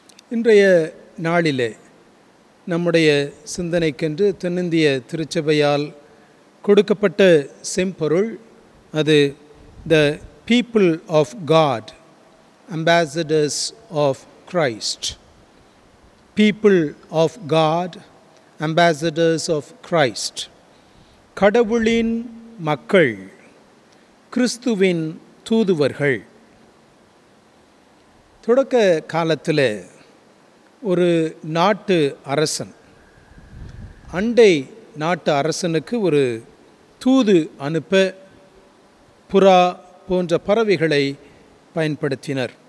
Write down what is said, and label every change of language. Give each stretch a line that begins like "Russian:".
Tamil: இன்றைய நாளிலே நம்முடைய சிந்தனைக்கென்று தென்னிந்திய திருச்சபையால் கொடுக்கப்பட்ட செம்பொருள் அது
English: The people of God, ambassadors of Christ. People of God, ambassadors of Christ.
Tamil: கடவுளின் மக்கள், கிறிஸ்துவின் தூதுவர்கள். தொடக்க காலத்தில் ஒரு நாட்டு அரசன் அண்டை நாட்டு அரசனுக்கு ஒரு தூது அனுப்ப புறா போன்ற பறவைகளை பயன்படுத்தினர்.